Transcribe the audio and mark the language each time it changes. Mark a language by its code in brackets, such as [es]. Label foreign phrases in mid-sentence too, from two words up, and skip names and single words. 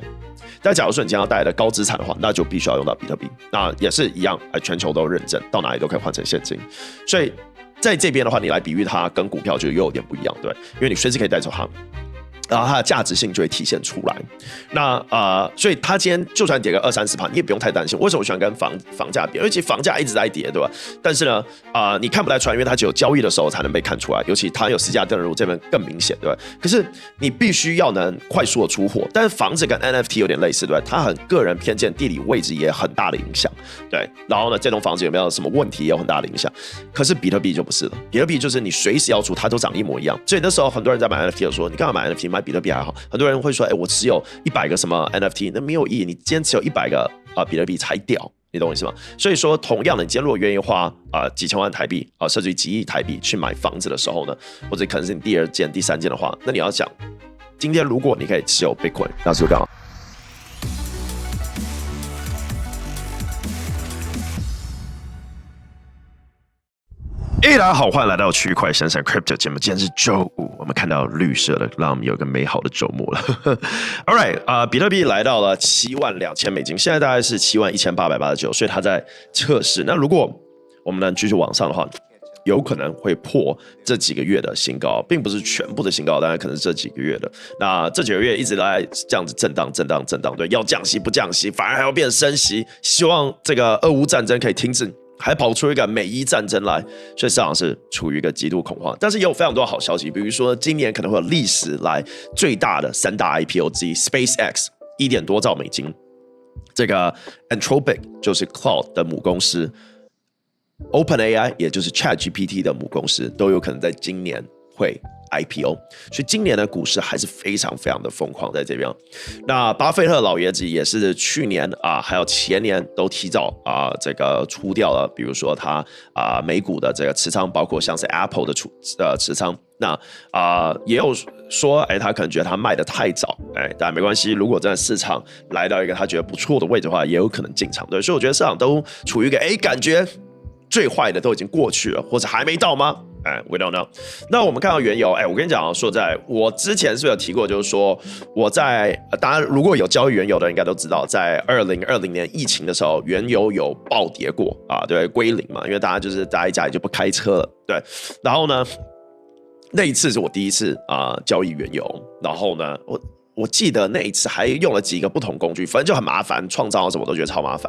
[zh] 但假如說你今天要帶的高資產的話，那就必須要用到比特幣，那也是一樣，全球都認證，到哪裡都可以換成現金，所以。在這邊的話，你來比喻它跟股票就又有點不一樣，對，因為你隨時可以帶走它，然後它的價值性就会體現出來。那所以它今天就算跌個20-30%，你也不用太擔心。為什麼我喜歡跟房價比？因為其實房價一直在跌，對吧？但是呢，你看不太出來，因為它只有交易的時候才能被看出來，尤其它有實價登錄這邊更明顯，對吧？可是你必須要能快速的出貨，但是房子跟 NFT 有點類似，對吧？它很個人偏見，地理位置也很大的影響，對。然後呢，這棟房子有沒有什麼問題也有很大的影響。可是比特幣就不是了，比特幣就是你隨時要出，它都長一模一樣。所以那時候很多人在買 NFT 的時候，你幹嘛買 NFT？買比特幣還好。很多人會說，我持有100個什麼 NFT， 那沒有意義。你今天持有100個比特幣才屌，你懂我意思嗎？所以說，同樣的，你今天如果願意花幾千萬台幣甚至於幾億台幣去買房子的時候呢，或者可能是你第2件、第3件的話，那你要想，今天如果你可以持有 Bitcoin， 那是幹嘛？大家好，歡迎來到區塊閃閃 Crypto 節目。今天是週五，我們看到綠色的，讓我們有一個美好的週末了。 [en] All right， [zh] 比特幣來到了72000美金，現在大概是71889，所以它在測試。那如果我們能繼續往上的話，有可能會破這幾個月的新高，並不是全部的新高，當然可能是這幾個月的。那這幾個月一直來這樣子震盪，對，要降息不降息，反而還要變升息，希望這個俄烏戰爭可以停止。還跑出一個美伊戰爭來，所以市場是處於一個極度恐慌。但是也有非常多好消息，比如說今年可能會有歷史來最大的3大 IPO 之一 ，SpaceX 1點多兆美金，這個 Anthropic 就是 Cloud 的母公司 ，OpenAI 也就是 ChatGPT 的母公司，都有可能在今年會IPO， 所以今年的股市還是非常非常的瘋狂在這邊。那巴菲特老爺子也是去年還有前年都提早這個出掉了，比如說他美股的這個持倉，包括像是 Apple 的持倉。那也有說，他可能覺得他賣得太早，但沒關係，如果真的市場來到一個他覺得不錯的位置的話，也有可能進場。對，所以我覺得市場都處於一個感覺最壞的都已經過去了，或者還沒到嗎 ？ [en] We don't know。 [zh] 那我們看到原油，我跟你講，說在我之前是不是有提過，就是說我在當然如果有交易原油的人應該都知道，在2020年疫情的時候，原油有暴跌過對，歸零嘛，因為大家就是待在家裡就不開車了，對。然後呢，那一次是我第一次交易原油，然後呢，我記得那一次還用了幾個不同工具，反正就很麻煩，創造什麼我都覺得超麻煩。